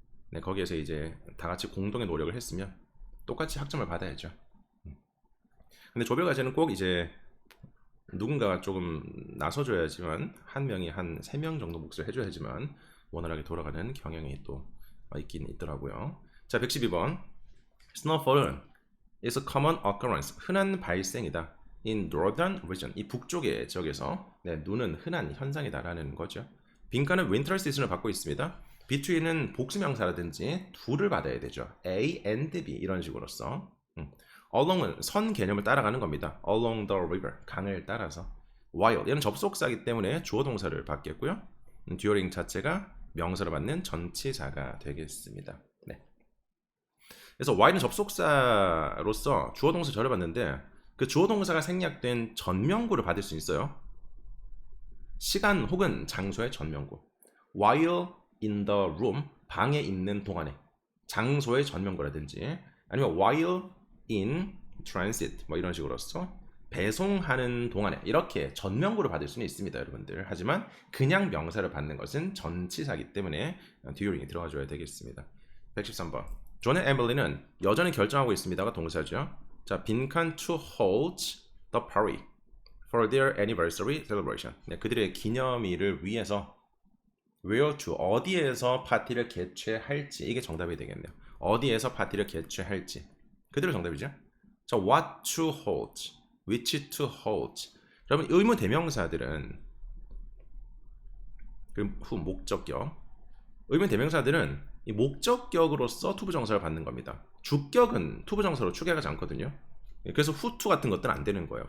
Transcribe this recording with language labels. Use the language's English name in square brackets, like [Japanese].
[Korean] 네, 거기에서 이제 다 같이 공동의 노력을 했으면 똑같이 학점을 받아야죠. 근데 조별 과제는 꼭 이제 누군가가 조금 나서줘야지만 한 명이 한 3명 정도 몫을 해줘야지만 원활하게 돌아가는 경향이 또 있긴 있더라고요. 자, 112번. Snowfall은 [English] is a common occurrence. [Korean] 흔한 발생이다. [English] In northern region. [Korean] 이 북쪽의 지역에서 네, 눈은 흔한 현상이다라는 거죠. 빈칸은 winter season을 받고 있습니다. between은 복수명사라든지 둘을 받아야 되죠. A and B 이런 식으로서. along은 선 개념을 따라가는 겁니다. [English] along the river, [Korean] 강을 따라서. while, 얘는 접속사이기 때문에 주어 동사를 받겠고요. during 자체가 명사를 받는 전치사가 되겠습니다. 네. 그래서 while은 접속사로서 주어 동사 절을 받는데 그 주어 동사가 생략된 전명구를 받을 수 있어요. 시간 혹은 장소의 전명구. [English] while in the room, [Korean] 방에 있는 동안에. 장소의 전명구라든지 아니면 [English] while in transit [Korean] 뭐 이런 식으로서 배송하는 동안에 이렇게 전명구를 받을 수는 있습니다, 여러분들. 하지만 그냥 명사를 받는 것은 전치사이기 때문에 during이 들어가줘야 되겠습니다. 113번. 존의 에밀리는 여전히 결정하고 있습니다가 동사죠. 자, 빈칸 [English] to hold the party for their anniversary celebration. [Korean] 네, 그들의 기념일을 위해서 where to, 어디에서 파티를 개최할지, 이게 정답이 되겠네요. 어디에서 파티를 개최할지. 그대로 정답이죠. [English] 자, what to hold, which to hold. [Korean] 여러분, 의무 대명사들은 그 후 목적격. 의무 대명사들은 이 목적격으로서 투부정사를 받는 겁니다. 주격은 투부정사로 추격하지 않거든요. 그래서 후투 같은 것들은 안 되는 거예요.